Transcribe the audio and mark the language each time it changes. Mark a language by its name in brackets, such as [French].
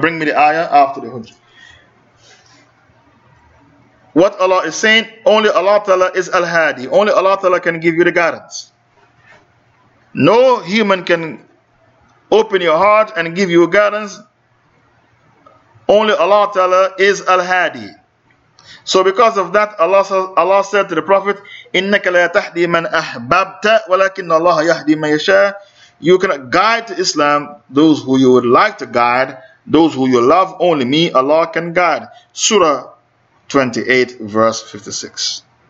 [English] Bring me the ayah after the hujjah. What Allah is saying, only Allah Ta'ala is Al-Hadi. Only Allah Ta'ala can give you the guidance. No human can open your heart and give you guidance. Only Allah Ta'ala is Al-Hadi. So because of that, Allah said to the Prophet, [Arabic] إِنَّكَ لَا تَحْدِي مَنْ أَحْبَبْتَ وَلَكِنَّ اللَّهَ يَحْدِي مَنْ يَشَاءُ. [English] You cannot guide to Islam those who you would like to guide, those who you love. Only me, Allah, can guide. Surah 28 verse 56.